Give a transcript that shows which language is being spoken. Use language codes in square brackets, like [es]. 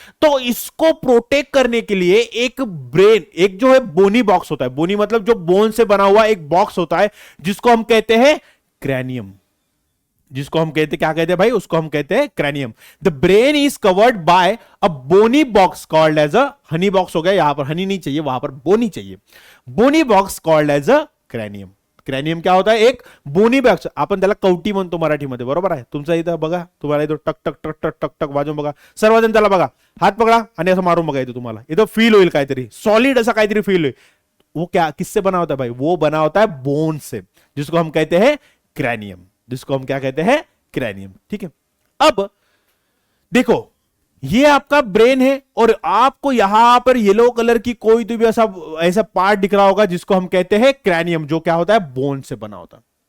[hi] तो इसको प्रोटेक्ट करने के लिए एक ब्रेन, एक जो है बोनी बॉक्स होता है, बोनी मतलब जो बोन से बना हुआ एक बॉक्स होता है, जिसको हम कहते हैं क्रैनियम। जिसको हम कहते क्या कहते हैं भाई? उसको हम कहते हैं cranium. [en] The brain is covered by a bony box called as a honey box. [hi] हो गया, यहां पर हनी नहीं चाहिए, वहां पर बोनी चाहिए। [en] Bony box called as a cranium. [hi] क्रॅनियम क्या होता है? [mr] एक बोनी बॉक्स, आपण त्याला कवटी म्हणतो मराठीमध्ये, बरोबर आहे? तुमचा इथं बघा, तुम्हाला इथं टक टक टक टक टक टक वाजवून बघा, सर्वजण त्याला बघा, हात पकडा आणि असं मारून बघा, इथं तुम्हाला इथं फील होईल काहीतरी सॉलिड ऐसा काहीतरी फील होईल। [hi] वो क्या किससे बना होता है भाई? वो बना होता है बोन से, जिसको हम कहते हैं क्रैनियम, जिसको हम क्या कहते हैं? क्रैनियम। ठीक है, अब देखो ये आपका ब्रेन है और आपको यहां पर येलो कलर की कोई तो भी ऐसा ऐसा पार्ट दिख रहा होगा जिसको हम कहते हैं क्रैनियम, जो क्या होता है? बोन से बना होता है।